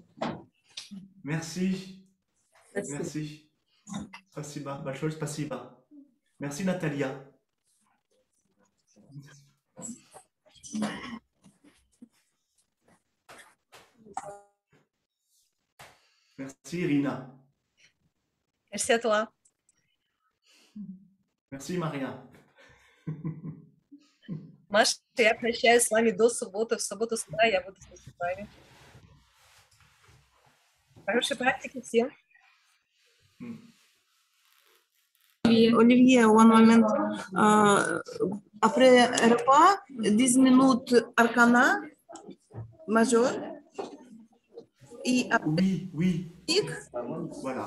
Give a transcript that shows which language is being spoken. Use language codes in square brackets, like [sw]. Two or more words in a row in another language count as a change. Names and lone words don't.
[fr] Merci. [ru] Спасибо. Merci. Спасибо. Большое спасибо. [fr] Merci Natalia. Merci Irina. Merci à toi. Merci Maria. [ru] Маша, я прощаюсь с вами до субботы. В субботу с утра я буду с вами. Хорошей практики всем. [en] Olivier, one moment. [fr] Après repas, 10 minutes arcana majeur. Et après, Oui. Voilà.